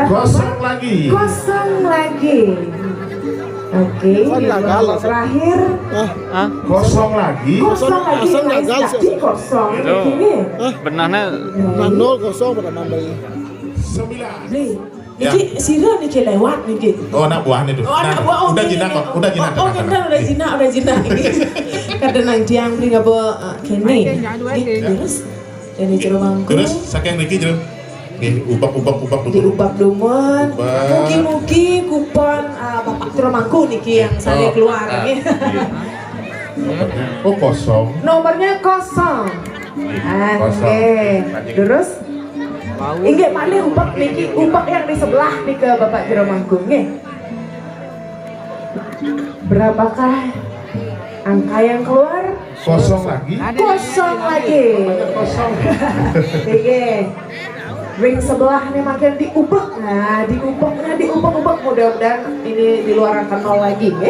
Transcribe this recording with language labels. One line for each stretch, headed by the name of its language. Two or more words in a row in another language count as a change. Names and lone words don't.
Indonesian: kosong lagi kosong lagi. Oke, Oh, di gagal. nomor terakhir Hah? kosong lagi kosong lagi. Asal Lain gagal, sekali kosong. Itu. Ini. Benarnya Nah, 0-0 pada nambahnya. 9 Beli. Ya.
Balinese: Niki sira niki lewat niki.
Indonesian: oh anak buahnya tuh Oh, anak buah, oh, udah ini, jinak ini. kok udah jinak Oh, kita udah jinak ini.
Balinese: Kadang nang tiang beli ngapa kene.
Indonesian: Terus jadi jero mangku.
Balinese: terus saking Riki jero ubak Diubah dumun.
Indonesian: Ubah. Mugi-mugi kupon Bapak jero mangku niki yang saya keluar niki. oh kosong Nomornya kosong. Kosong.
Balinese: Oke. Terus inggih malih ubak niki,
Indonesian: ubak yang di sebelah nih ke Bapak Jero Manggung nggih. Berapakah angka yang keluar? kosong lagi Kosong lagi. kosong Oke. Ring sebelah nih makin diubah. Nah, diubah mudah-mudahan ini di luar angka 0 lagi nggih.